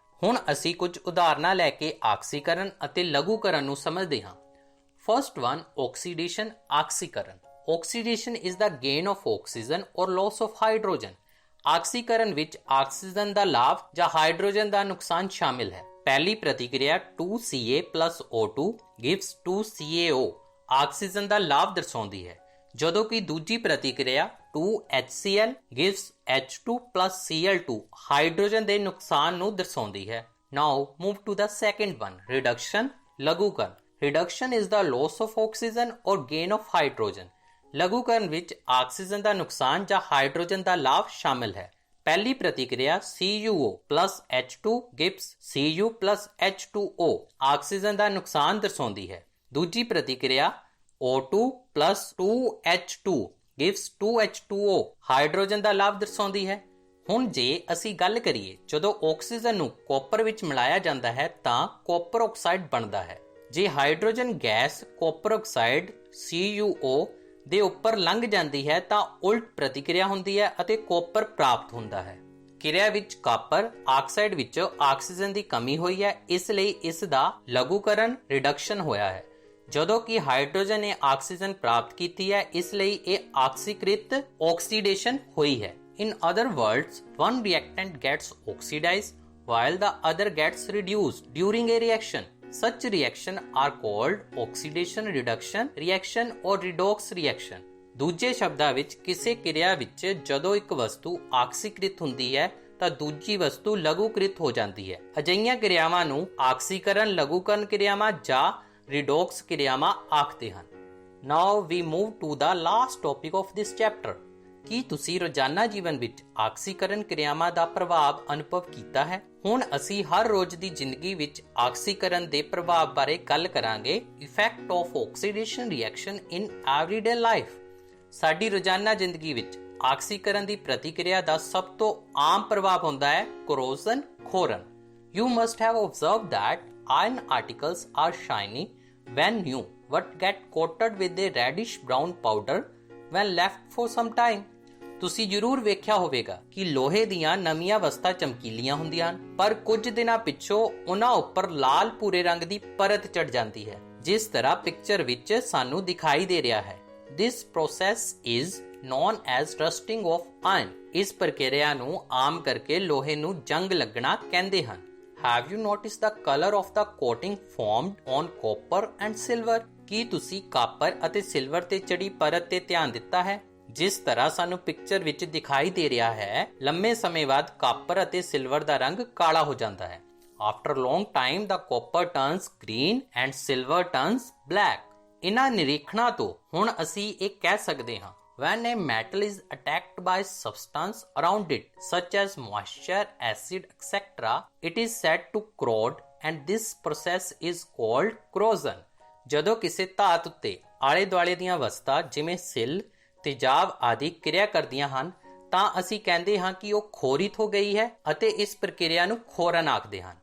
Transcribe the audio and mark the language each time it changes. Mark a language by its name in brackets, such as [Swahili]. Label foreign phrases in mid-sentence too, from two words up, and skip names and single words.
[Punjabi] ਹੁਣ ਅਸੀਂ ਕੁਝ ਉਦਾਹਰਨਾਂ ਲੈ ਕੇ ਆਕਸੀਕਰਨ ਅਤੇ ਲਘੂਕਰਨ ਨੂੰ ਸਮਝਦੇ ਹਾਂ। [English] first one, oxidation, ਆਕਸੀਕਰਨ। oxidation is the gain of oxygen or loss of hydrogen. [Punjabi] ਆਕਸੀਕਰਨ ਵਿੱਚ ਆਕਸੀਜਨ ਦਾ ਲਾਭ ਜਾਂ ਹਾਈਡਰੋਜਨ ਦਾ ਨੁਕਸਾਨ ਸ਼ਾਮਿਲ ਹੈ। ਪਹਿਲੀ ਪ੍ਰਤੀਕਿਰਿਆ [English] 2Ca plus O2 gives 2CaO [Punjabi] ਆਕਸੀਜਨ ਦਾ ਲਾਭ ਦਰਸਾਉਂਦੀ ਹੈ, ਜਦੋਂ ਕਿ ਦੂਜੀ ਪ੍ਰਤੀਕਿਰਿਆ [English] 2HCl gives H2 plus Cl2 [Punjabi] ਹਾਈਡਰੋਜਨ ਦੇ ਨੁਕਸਾਨ ਨੂੰ ਦਰਸਾਉਂਦੀ ਹੈ। [English] Now move to the second one, reduction, ਲਘੂਕਰਨ। Reduction is the loss of oxygen or gain of hydrogen. [Punjabi] ਲਘੂਕਰਨ ਵਿੱਚ ਆਕਸੀਜਨ ਦਾ ਨੁਕਸਾਨ ਜਾਂ ਹਾਈਡਰੋਜਨ ਦਾ ਲਾਭ ਸ਼ਾਮਿਲ ਹੈ। ਪਹਿਲੀ ਪ੍ਰਤੀਕਿਰਿਆ [English] CuO plus H2 gives Cu plus H2O [Punjabi] ਆਕਸੀਜਨ ਦਾ ਨੁਕਸਾਨ ਦਰਸਾਉਂਦੀ ਹੈ। ਦੂਜੀ ਪ੍ਰਤੀਕਿਰਿਆ [English] O2 plus 2H2 gives 2H2O [Punjabi] ਹਾਈਡਰੋਜਨ ਦਾ ਲਾਭ ਦਰਸਾਉਂਦੀ ਹੈ। ਹੁਣ ਜੇ ਅਸੀਂ ਗੱਲ ਕਰੀਏ ਜਦੋਂ ਆਕਸੀਜਨ ਨੂੰ ਕਾਪਰ ਵਿੱਚ ਮਿਲਾਇਆ ਜਾਂਦਾ ਹੈ ਤਾਂ ਕਾਪਰ ਆਕਸਾਈਡ ਬਣਦਾ ਹੈ। ਜੇ ਹਾਈਡਰੋਜਨ ਗੈਸ ਕਾਪਰ ਆਕਸਾਈਡ CuO ਦੇ ਉੱਪਰ ਲੰਘ ਜਾਂਦੀ ਹੈ ਤਾਂ ਉਲਟ ਪ੍ਰਤੀਕਿਰਿਆ ਹੁੰਦੀ ਹੈ ਅਤੇ ਕਾਪਰ ਪ੍ਰਾਪਤ ਹੁੰਦਾ ਹੈ। ਕਿਰਿਆ ਵਿੱਚ ਕਾਪਰ ਆਕਸਾਈਡ ਵਿੱਚੋਂ ਆਕਸੀਜਨ ਦੀ ਕਮੀ ਹੋਈ ਹੈ, ਇਸ ਲਈ ਇਸ ਦਾ ਲਘੂਕਰਨ ਰਿਡਕਸ਼ਨ ਹੋਇਆ ਹੈ। ਜਦੋਂ ਕਿ ਹਾਈਡਰੋਜਨ ਨੇ ਆਕਸੀਜਨ ਪ੍ਰਾਪਤ ਕੀਤੀ ਹੈ, ਇਸ ਲਈ ਇਹ ਆਕਸੀਕ੍ਰਿਤ ਆਕਸੀਡੇਸ਼ਨ ਹੋਈ ਹੈ। [English] In other words, one reactant gets oxidized while the other gets reduced during a reaction. Such reactions are called oxidation reduction reaction or redox reaction. [Punjabi] ਦੂਜੇ ਸ਼ਬਦਾਂ ਵਿੱਚ ਕਿਸੇ ਕਿਰਿਆ ਵਿੱਚ ਜਦੋਂ ਇੱਕ ਵਸਤੂ ਆਕਸੀਕ੍ਰਿਤ ਹੁੰਦੀ ਹੈ ਤਾਂ ਦੂਜੀ ਵਸਤੂ ਲਘੂਕ੍ਰਿਤ ਹੋ ਜਾਂਦੀ ਹੈ। ਅਜਿਹੀਆਂ ਕਿਰਿਆਵਾਂ ਨੂੰ ਆਕਸੀਕਰਨ ਲਘੂਕਰਨ ਕਿਰਿਆਵਾਂ ਜਾਂ ਰਿਡੋਕਸ ਕਿਰਿਆਵਾਂ ਆਖਦੇ ਹਨ। [English] Now we move to the last topic of this chapter. [Punjabi] ਕੀ ਤੁਸੀਂ ਰੋਜ਼ਾਨਾ ਜੀਵਨ ਵਿੱਚ ਆਕਸੀਕਰਨ ਕਿਰਿਆਵਾਂ ਦਾ ਪ੍ਰਭਾਵ ਅਨੁਭਵ ਕੀਤਾ ਹੈ? ਹੁਣ ਅਸੀਂ ਹਰ ਰੋਜ਼ ਦੀ ਜ਼ਿੰਦਗੀ ਵਿੱਚ ਆਕਸੀਕਰਨ ਦੇ ਪ੍ਰਭਾਵ ਬਾਰੇ ਗੱਲ ਕਰਾਂਗੇ। [English] effect of oxidation reaction in everyday life. [Punjabi] ਸਾਡੀ ਰੋਜ਼ਾਨਾ ਜ਼ਿੰਦਗੀ ਵਿੱਚ ਆਕਸੀਕਰਨ ਦੀ ਪ੍ਰਤੀਕਿਰਿਆ ਦਾ ਸਭ ਤੋਂ ਆਮ ਪ੍ਰਭਾਵ ਹੁੰਦਾ ਹੈ ਕੋਰੋਜ਼ਨ, ਖੋਰਨ। [English] You must have observed that iron particles are shiny when new but get coated with a reddish brown powder when left for some time. [Punjabi] ਤੁਸੀਂ ਜ਼ਰੂਰ ਵੇਖਿਆ ਹੋਵੇਗਾ ਕਿ ਲੋਹੇ ਦੀਆਂ ਨਵੀਆਂ ਵਸਤਾਂ ਚਮਕੀਲੀਆਂ ਹੁੰਦੀਆਂ ਹਨ, ਪਰ ਕੁਝ ਦਿਨਾਂ ਪਿੱਛੋਂ ਉਹਨਾਂ ਉੱਪਰ ਲਾਲ ਭੂਰੇ ਰੰਗ ਦੀ ਪਰਤ ਚੜ ਜਾਂਦੀ ਹੈ, ਜਿਸ ਤਰ੍ਹਾਂ ਪਿਕਚਰ ਵਿੱਚ ਸਾਨੂੰ ਦਿਖਾਈ ਦੇ ਰਿਹਾ ਹੈ। [English] This process is known as rusting of iron. [Punjabi] ਇਸ ਪ੍ਰਕਿਰਿਆ ਨੂੰ ਆਮ ਕਰਕੇ ਲੋਹੇ ਨੂੰ ਜੰਗ ਲੱਗਣਾ ਕਹਿੰਦੇ ਹਨ। [English] Have you noticed the color of the coating formed on copper and silver? [Punjabi] ਕੀ ਤੁਸੀਂ ਕਾਪਰ ਅਤੇ ਸਿਲਵਰ ਤੇ ਚੜੀ ਪਰਤ ਤੇ ਧਿਆਨ ਦਿੱਤਾ ਹੈ? ਜਿਸ ਤਰ੍ਹਾਂ ਸਾਨੂੰ ਪਿਕਚਰ ਵਿੱਚ ਦਿਖਾਈ ਦੇ ਰਿਹਾ ਹੈ, ਲੰਮੇ ਸਮੇਂ ਬਾਅਦ ਕਾਪਰ ਅਤੇ ਸਿਲਵਰ ਦਾ ਰੰਗ ਕਾਲਾ ਹੋ ਜਾਂਦਾ ਹੈ। [English] After a long time, the copper turns green and silver turns black. [Punjabi] ਇਹਨਾਂ ਨਿਰੀਖਣਾਂ ਤੋਂ ਹੁਣ ਅਸੀਂ ਇਹ ਕਹਿ ਸਕਦੇ ਹਾਂ, [English] when a metal is attacked by substance around it, such as moisture, acid, etc., it is said to corrode, and this process is called corrosion. [Punjabi] ਜਦੋਂ ਕਿਸੇ ਧਾਤ ਉੱਤੇ ਆਲੇ ਦੁਆਲੇ ਦੀਆਂ ਵਸਤਾਂ ਜਿਵੇਂ ਸਿੱਲ, ਤੇਜ਼ਾਬ ਆਦਿ ਕਿਰਿਆ ਕਰਦੀਆਂ ਹਨ ਤਾਂ ਅਸੀਂ ਕਹਿੰਦੇ ਹਾਂ ਕਿ ਉਹ ਖੋਰਿਤ ਹੋ ਗਈ ਹੈ ਅਤੇ ਇਸ ਪ੍ਰਕਿਰਿਆ ਨੂੰ ਖੋਰਨ ਆਖਦੇ ਹਨ।